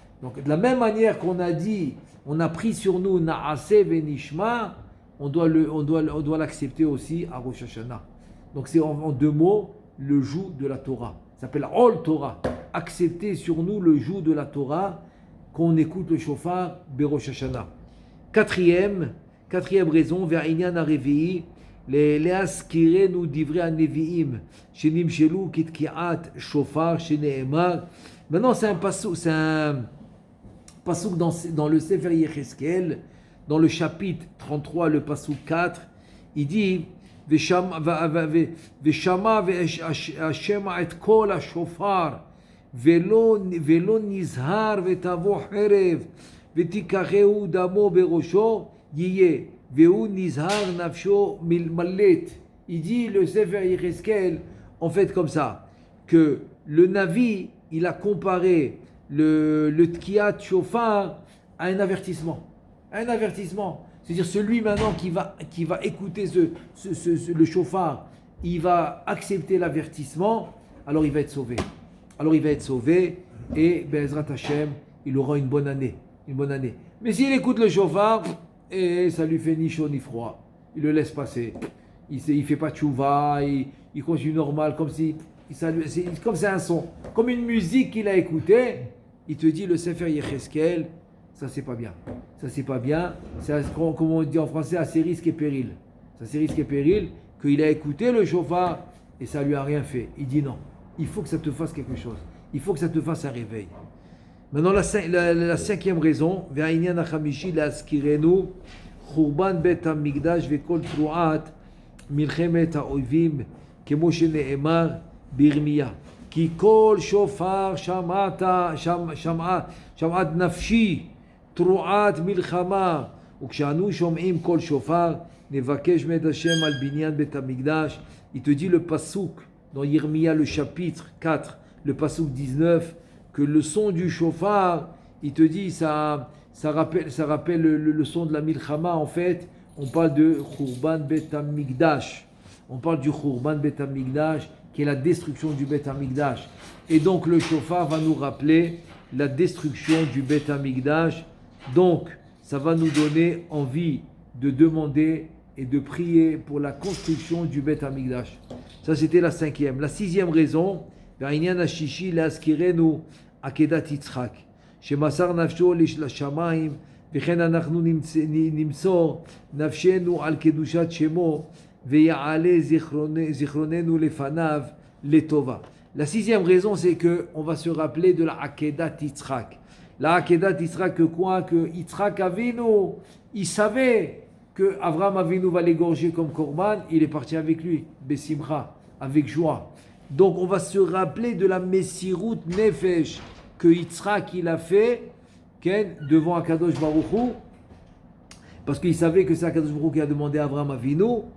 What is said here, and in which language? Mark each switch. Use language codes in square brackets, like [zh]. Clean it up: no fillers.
[fr] Donc, de la même manière qu'on a dit, on a pris sur nous Na'aseh Venishma, on doit l'accepter aussi à Rosh Hashanah. Donc, c'est en 2 mots, le joug de la Torah. Ça s'appelle Ol Torah. Accepter sur nous le joug de la Torah, qu'on écoute le shofar Berosh Hashanah. Quatrième raison, vers [he] Inyan HaRevi'i, להזכירנו דברי הנביאים שנמשלו כתקיעת שופר שנאמר. [fr] Maintenant c'est un pasuk dans le Sefer Yecheskel, dans le chapitre 33, le pasuk 4, il dit [he] ושמע והשמע את קול השופר ולא נזהר ותבוא חרב ותיקחהו דמו בראשו יהיה והוא נזהר נפשו מלט [fr] Il dit le Sefer Yecheskel, en fait comme ça, que le Navi, il a comparé le Tkiat Shofar à un avertissement. Un avertissement. C'est-à-dire celui maintenant qui va écouter le Shofar, il va accepter l'avertissement, alors il va être sauvé. Alors il va être sauvé et Be'ezrat Hashem, il aura une bonne année. Une bonne année. Mais s'il écoute le Shofar, et ça lui fait ni chaud ni froid, il le laisse passer. Il ne fait pas tchouva, il continue normal, comme si comme c'est un son, comme une musique qu'il a écoutée. Il te dit le Sefer Yecheskel, ça c'est pas bien. Ça c'est pas bien. C'est, comme on dit en français, assez risque et péril. Ça c'est risque et péril qu'il a écouté le Shofar et ça lui a rien fait. Il dit non. Il faut que ça te fasse quelque chose. Il faut que ça te fasse un réveil. Maintenant la cinquième raison, [he] Ve'inyan hachamishi la'askirenu churban bet hamikdash ve'kol tru'at milchemet ha'oivim kemo shene'emar בירמיה, כי כל שופר שמעת נפשי, תרועת מלחמה, וכשאנו שומעים כל שופר, נבקש מאת השם על בניין בית המקדש. [fr] Il te dit le pasouk dans Yirmia le chapitre 4, le pasouk 19, que le son du shofar, il te dit ça rappelle le son de la milchama. En fait, on parle de Khurban Bet HaMikdash. On parle du Khurban Bet HaMikdash, qui est la destruction du Bet HaMikdash. Et donc le shofar va nous rappeler la destruction du Bet HaMikdash. Donc ça va nous donner envie de demander et de prier pour la construction du Bet HaMikdash. Ça c'était la cinquième. La sixième raison, [he] Ve'inyan hashishi le'askirenu akedat Yitzchak, shemasar nafsho לשמיים, וכן אנחנו נמסור נפשנו על קדושת שמו, ויעלה זיכרוננו לפניו לטובה. [fr] La sixième raison, c'est qu'on va se rappeler de la Akedat Yitzchak. La Akedat Yitzchak, que quoi? Que Yitzchak Avinu, il savait que Avraham Avinu va l'égorger comme Korban, il est parti avec lui, Besimcha, avec joie. Donc on va se rappeler de la Messirut Nefesh que Yitzchak il a fait devant Akadosh Baruch Hu, parce qu'il savait que c'est Akadosh Baruch Hu qui a demandé à Avraham Avinu.